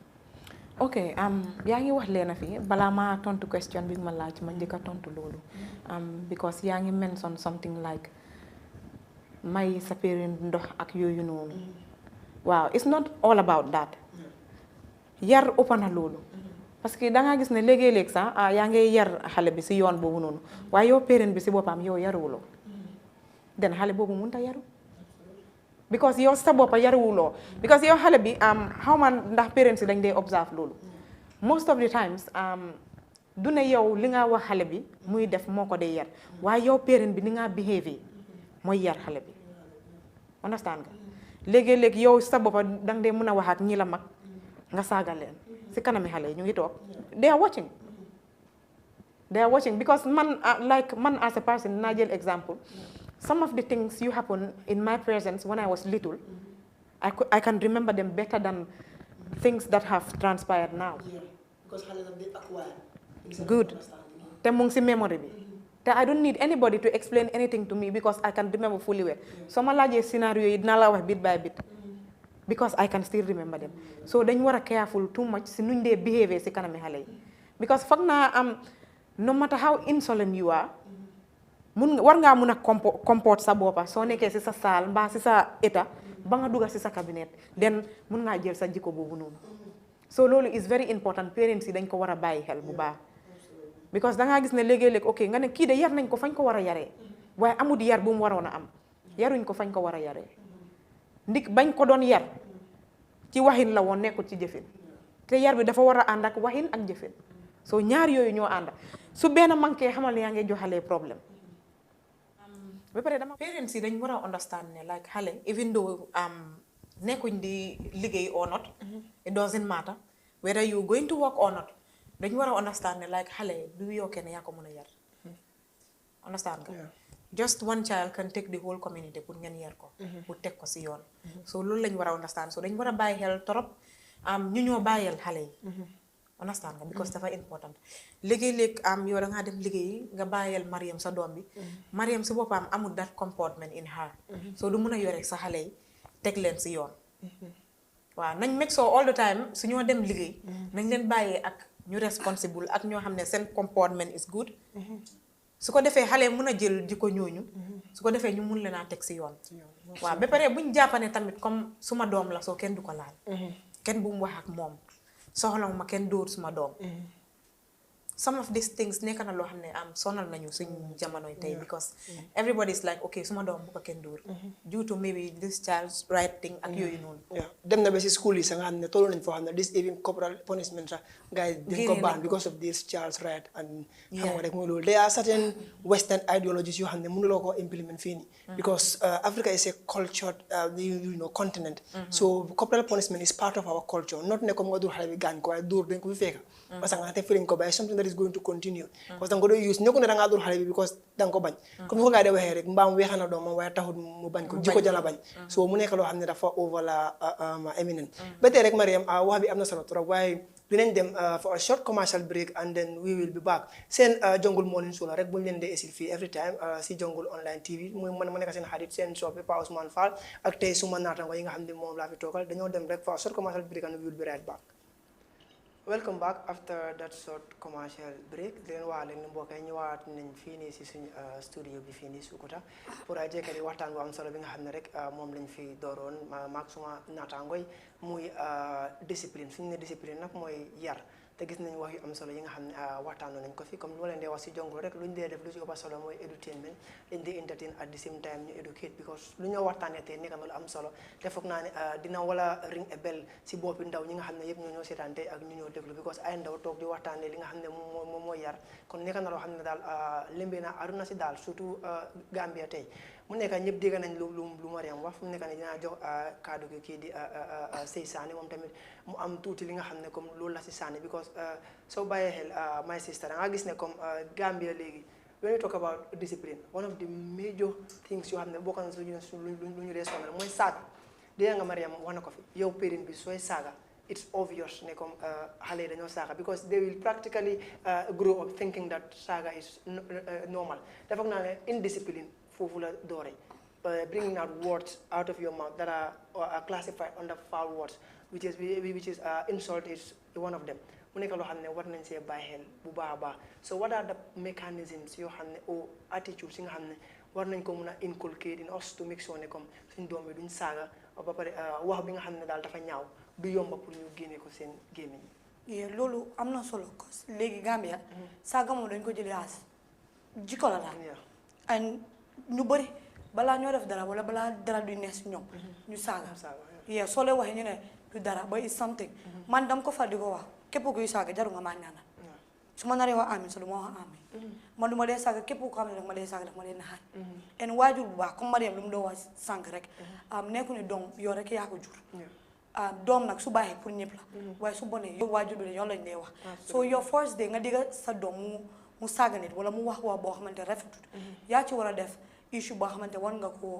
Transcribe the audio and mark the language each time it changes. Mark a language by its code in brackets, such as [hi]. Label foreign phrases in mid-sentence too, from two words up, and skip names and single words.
[wo] ok yaa ngi wax leena fii balaa maa tontu question bi ma laaj ma njëkk a tontu loolu because yaa ngi [en] mention something like [wo] may sa parent ndox ak yooyu noonu waaw [en] it's not all about that [wo] yar ëpp na loolu [fr] parce que [wo] da ngaa gis ne léegi-léeg sax yaa ngi yar xale bi si yoon boobu noonu waaye yow parent bi si boppam yow yaruwuloo den xale boobu mënut a yaru because yow sa boppa yaruwuloo because yow xale bi xaw ma ndax parents yi dañ dee observe loolu [en] most of the times [wo] du ne yow li nga wax xale bi muy def moo ko dee yar waaye yow parent bi ni nga behave mooy yar xale bi understand nga léegi-léeg yow sa boppa danga dee mën a wax ak ñi la mag nga saaga leen si kanami xale yi ñu ngi toog [en] they are watching because [wo] man man [en] as a person [wo] naa jël exemple [en] some of the things you happen in my presence when I was little I can remember them better than things that have transpired now. Because they acquire. Good. [wo] Te mu ngi si memory bi. [en] Te I don't need anybody to explain anything to me because I can remember fully well. [wo] So ma laajee scenario yi dinaa la wax [en] bit by bit. Because I can still remember them. [wo] So dañ war a [en] careful too much [wo] si nuñ dee behave si kanami xale yi. [en] Because [wo] foog naa [en] no matter how insolent you are, [wo] war ngaa mun a comporte sa boppa soo nekkee si sa saal mbaa si sa état ba nga dugga si sa cabinet den mun ngaa jël sa jikko boobu noonu so loolu [en] is very important [wo] parents yi dañ ko war a bàyyi xel bu baax because dangaa gis ne léegi-léeg ok nga ne kii de yar nañ ko fañ ko war a yaree waaye amul yar bu mu waroon a am yaruñ ko fañ ko war a yaree ndik bañ ko doon yar ci waxin la woon nekkul ci jëfin te yar bi dafa war a ànd ak waxin ak jëfin so ñaar yooyu ñoo ànd su benn manqué xamal ne yaa ngi joxalee problème ba pare dama parents yi dañ war a understand ne like xale [en] even though [wo] nekkuñ di liggéey [en] or not it doesn't matter whether you going to work or not [wo] dañ war a understand ne like xale du yokkee ne yaa ko mën a yar understand nga [en] just one child can take the whole community [wo] pour ngeen yar ko pour teg ko si yoon so loolu lañ war a understand so dañ war a bàyyi xel torop ñu ñoo bàyyil xale yi understand nga because dafa important léegi-léeg yow da ngaa dem liggéey nga bàyyeel Mariam sa doom bi Mariam si boppam amul [en] that comportment in her [wo] so du mun a yore sa xale yi teg leen si yoon waaw nañ [en] make sure all the time [wo] su ñoo dem liggéey nañ leen bàyyee ak ñu responsible ak ñoo xam ne seen [en] comportment is good [wo] su ko defee xale mun a jël jikko ñooñu su ko defee ñu mun leen a teg si yoon waaw ba pare buñ jàppane tamit comme suma doom la soo kenn du ko laal kenn bu mu wax ak moom soxla ma kenn dóor suma doom [en] some of these things [wo] nekk na loo xam ne sonal nañu suñ jamonoy tey [en] because everybody is like okay [wo] suma doom bu ko kenn dóor [en] due to maybe this child's right thing [wo] ak yooyu noonu dem na ba si school yi sax nga xam ne tollu nañ foo xam ne [en] this even corporal punishment [wo] sax gars yi dañ ko ban [en] because of this child's right and [wo] xam nga rek mooy loolu [en] there are certain western ideologies [wo] yoo xam ne mënuloo ko implement fii nii [en] because Africa is a cultured continent so corporal punishment is part of our culture not [wo] ne comme nga dóor xale bi gaañ ko waaye dóor dañ ko fi fekka [fr] parce que [wo] nga te firiñ ko ba [en] something that is going to continue [wo] parce que danga ko doon use nekku ne dangaa dóor xale bi because danga ko bañ comme ko gaa dee waxee rek mbaam weexana doomam waaye taxul mu bañ ko jikko jala bañ so mu nekk loo xam ne dafa over la eminent ba tey rek Mariam wax bi am na solo trop waaye dinañ dem [en] for a short commercial break and then we will be back [wo] seen Jungle Morning Show la rek buñu leen dee esil fii [en] every time [wo] si Jungle Online TV muy man ma nekk seen xarit seen soppe Pa Ousmane Fall ak tey suma naataango yi nga xam ne moom laa fi toogal dañoo dem rek [en] for a short commercial break and we will be right back. Welcome back after that short commercial break [wo] di leen wax leen mbokk yi ñëwaat nañ fii nii si suñu studio bi fii nii Sukuta pour a jekkali waxtaan bu am solo bi nga xam ne rek moom lañ fi dooroon maag suma naataangoy muy discipline suñu ne discipline nag mooy yar te gis nañ wax yu am solo yi nga xam ne waxtaanoon nañ ko fi comme lu ma leen dee wax si Jongoro rek luñ dee def lu ci ëpp solo mooy edutainment dañ dee [en] entertain at the same time [wo] ñu [en] educate because [wo] lu ñoo waxtaanee tey nekk na lu am solo te foog naa ne dina wala [en] ring a bell [wo] si boppi ndaw ñi nga xam ne yëpp ñoo seetaan tey ak ñu ñoo déglu because ay ndaw toog di waxtaanee li nga xam ne moom mooy yar kon nekk na loo xam ne daal lëmbee na aduna si daal surtout Gambia tey mu nekk ñëpp dégg nañ lu Mariam wax fu mu nekk ne dinaa jox kaddu gi kii di Sey Sane moom tamit mu am tuuti li nga xam ne comme loolu la si Sane because soo bàyyee xel [en] my sister [wo] da nga gis ne comme Gambia léegi [en] when we talk about discipline one of the major things [wo] yoo xam ne bokk na lu ñu dee sonal mooy saaga dégg nga Mariam wax na ko fi yow parent bi sooy saaga [en] it's obvious [wo] ne comme xale yi dañoo saaga [en] because they will practically grow up thinking that [wo] saaga [en] is normal [wo] dafa naa ne indiscipline foofu la doore [en] bringing out words out of your mouth that are classified under foul words which is insult is one of them [wo] mu nekk loo xam ne war nañ see bàyyi xel bu baax a baax [en] so what are the mechanisms [wo] yoo xam ne [fr] ou attitudes [wo] yi nga xam ne war nañ ko mun a [en] inculcate in us to make sure [wo] ne comme suñ doom yi duñ saaga ba pare wax bi nga xam ne daal dafa ñaaw du yomba pour ñu génne ko seen gémmiñ yi loolu am na solo cause léegi Gambia saaga moom dañ ko jëlee as jikko la daal and ñu bëri balaa ñoo def dara wala balaa dara du neex si ñoom ñu saaga soo leen waxee ñu ne du dara ba [en] is something [wo] man dam ko far di ko wax képp kuy saaga jaru nga maa ñaanal su ma naree wax amin so du ma wax amin man du ma dee saaga képp ko xam ne daf ma dee saaga daf ma dee naxaat en waajur bu baax comme Mariam lu mu doon wax sànq rek nekku ne doom yow rek yaa ko jur doom nag su baaxee pour ñëpp la waaye su bonee yow waajur bi yow lañ lay wax so yow [en] first day [wo] nga digga sa doom mu saaga nit wala mu wax boo xamante rafetut yaa ci war a def issue boo xamante war na